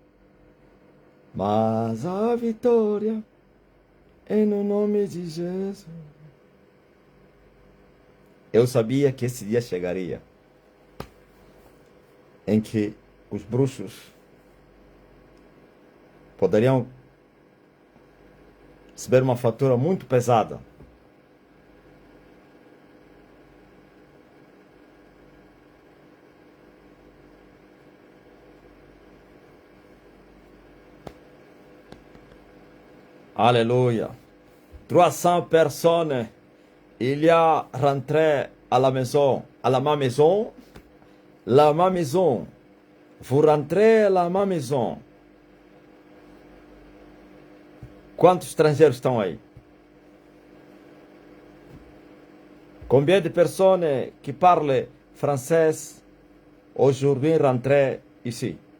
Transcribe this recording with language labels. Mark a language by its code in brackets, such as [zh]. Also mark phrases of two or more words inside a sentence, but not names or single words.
[pt] Mas a vitória é no nome de Jesus. Eu sabia que esse dia chegaria em que os bruxos poderiam receber uma fatura muito pesada. [fr] Alléluia. 300 personnes, il y a rentré à la maison, ma maison, ma maison. Vous rentrez à ma maison. [pt] Quantos estrangeiros estão aí? [fr] Combien de personnes qui parlent français aujourd'hui rentrent ici?